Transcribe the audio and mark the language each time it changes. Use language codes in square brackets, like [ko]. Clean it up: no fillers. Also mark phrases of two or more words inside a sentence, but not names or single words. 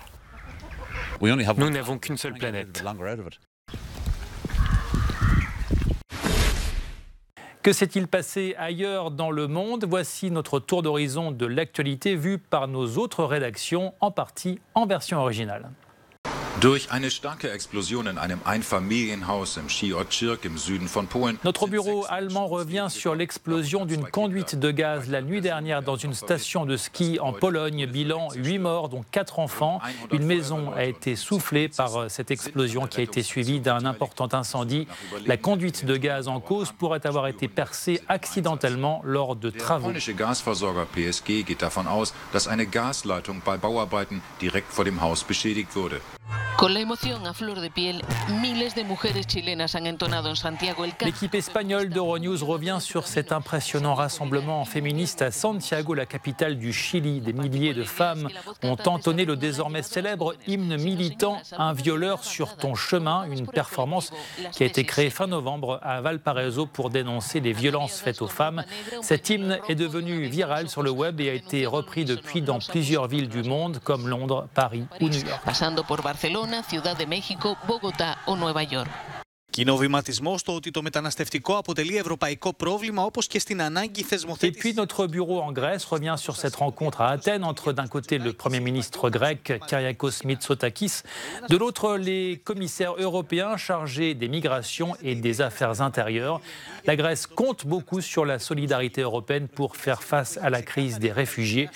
[fr] Nous n'avons qu'une seule planète. Que s'est-il passé ailleurs dans le monde? Voici notre tour d'horizon de l'actualité vu par nos autres rédactions, en partie en version originale. [de] Durch eine starke Explosion in einem Einfamilienhaus im Skiort im Süden von Polen. [fr] Notre bureau allemand revient sur l'explosion d'une conduite de gaz la nuit dernière dans une station de ski en Pologne. Bilan 8 morts, dont 4 enfants. Une maison a été soufflée par cette explosion qui a été suivie d'un important incendie. La conduite de gaz en cause pourrait avoir été percée accidentellement lors de travaux. [de] Der polnische Gasversorger PSG geht davon aus, dass eine Gasleitung bei Bauarbeiten direkt vor dem Haus beschädigt wurde. [es] Con la emoción a flor de piel, miles de mujeres chilenas han entonado en Santiago el canto. [fr] L'équipe espagnole d'Euronews revient sur cet impressionnant rassemblement féministe à Santiago, la capitale du Chili. Des milliers de femmes ont entonné le désormais célèbre hymne militant « Un violeur sur ton chemin », une performance qui a été créée fin novembre à Valparaiso pour dénoncer les violences faites aux femmes. Cet hymne est devenu viral sur le web et a été repris depuis dans plusieurs villes du monde comme Londres, Paris ou New York. [es] Pasando por Barcelona, Ciudad de México, Bogotá o Nueva York. [el] Κοινοβηματισμό στο ότι το μεταναστευτικό αποτελεί ευρωπαϊκό πρόβλημα όπως και στην ανάγκη θεσμοθέτησης. [fr] Et puis notre bureau en Grèce revient sur cette rencontre à Athènes entre d'un côté le Premier ministre grec Kyriakos Mitsotakis, de l'autre les commissaires européens chargés des migrations et des affaires intérieures. La Grèce compte beaucoup sur la solidarité européenne pour faire face à la crise des réfugiés.